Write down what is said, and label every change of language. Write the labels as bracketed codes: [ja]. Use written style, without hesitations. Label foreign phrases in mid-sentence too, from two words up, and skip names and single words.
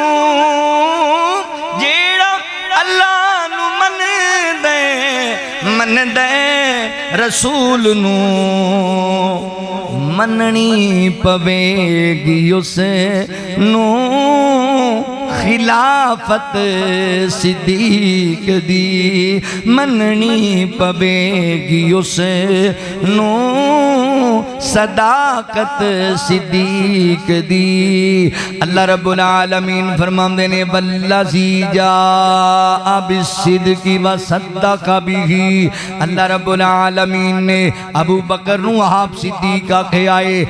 [pa] جیہڑا اللہ نوں من دے رسول نوں، منّنی پوے گی اس نوں خلافت صدیق دی، منّنی پوے گی اس نوں صداقت صدیق دی. [ar] الله رب العالمين [pa] فرماندے نے [ar] والذي جاء بالصدق وصدق به. [pa] अल्लाह [ar] رب العالمين [pa] نے ابو بکر نوں آپ صدیق آکھے آئے.